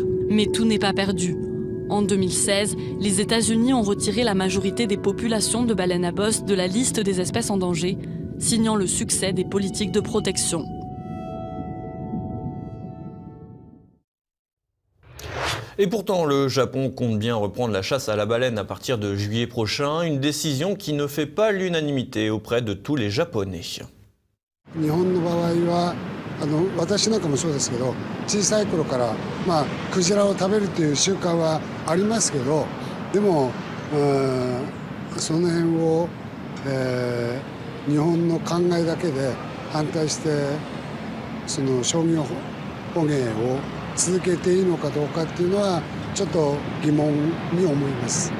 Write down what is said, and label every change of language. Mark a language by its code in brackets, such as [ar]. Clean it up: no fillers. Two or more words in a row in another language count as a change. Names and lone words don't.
[fr] Mais tout n'est pas perdu. En 2016, les États-Unis ont retiré la majorité des populations de baleines à bosse de la liste des espèces en danger, signant le succès des politiques de protection. Et pourtant, le Japon compte bien reprendre la chasse à la baleine à partir de juillet prochain, une décision qui ne fait pas l'unanimité auprès de tous les Japonais. [ja] 私なんかもそうですけど、小さい頃からクジラを食べるという習慣はありますけど、でもその辺を日本の考えだけで反対してその商業捕鯨を続けていいのかどうかっていうのはちょっと疑問に思います。